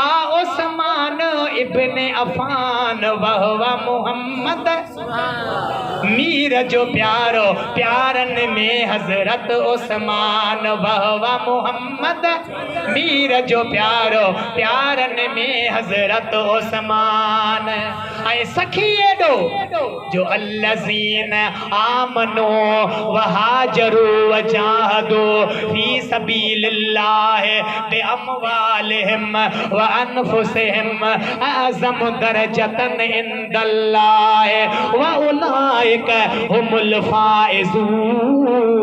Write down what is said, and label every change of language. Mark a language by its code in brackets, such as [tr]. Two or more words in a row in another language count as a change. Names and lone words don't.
[sd] उस्मान इब्न अफान वहवा मोहम्मद मीर जो प्यारो प्यारन में हजरत उस्मान वहवा मोहम्मद मीर जो प्यारो प्यारन में हजरत उस्मान ऐं सखी एडो जो [ar] الذين آمنوا وهاجروا وجاهدوا في سبيل الله بأموالهم وأنفسهم أعظم درجة عند الله وأولئك هم الفائزون